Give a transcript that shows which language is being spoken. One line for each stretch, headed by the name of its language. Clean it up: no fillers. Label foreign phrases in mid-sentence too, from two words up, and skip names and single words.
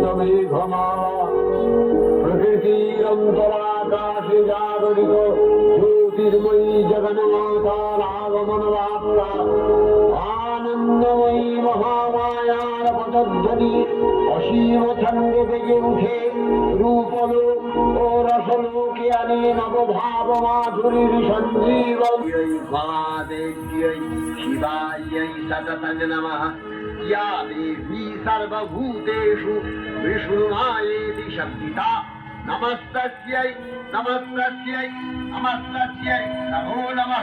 Bangla: মেঘমালা প্রকৃতির অন্তরাকাশে জাগরিত জ্যোতির্ময়ী জগন্মাতার আগমন বার্তা আনন্দময়ী মহামায়ার পদধ্বনি অসীম ছন্দে বেজে উঠে রূপলোক ও রসলোকে আনে নবভাব মাধুরীর সঞ্জীবন।
Sanskrit: মহাদেব্যৈ শিবাयै সততং নমঃ। या देवी सर्वभूतेषु विष्णुमायेति शब्दिता नमस्तस्यै नमस्तस्यै नमस्तस्यै नमो नमः।